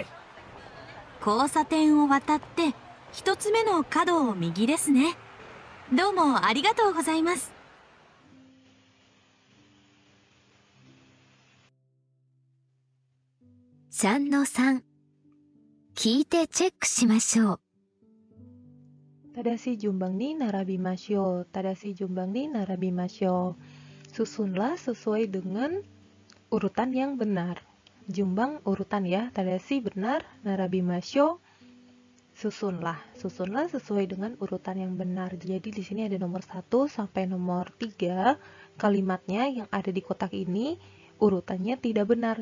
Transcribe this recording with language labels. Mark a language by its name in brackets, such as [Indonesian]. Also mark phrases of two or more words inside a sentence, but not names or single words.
[Japanese] 交差点を渡って一つ目の角を右ですね。どうもありがとうございます。3-3、聞いてチェックしましょう。正しい順番に並びましょう. 正しい順番に並びましょう. [Indonesian] Susunlah sesuai dengan urutan yang benar. Jumbang urutan ya. Tadashi benar, narabimasyo susunlah. Susunlah sesuai dengan urutan yang benar. Jadi di sini ada nomor 1 sampai nomor 3 kalimatnya yang ada di kotak ini urutannya tidak benar.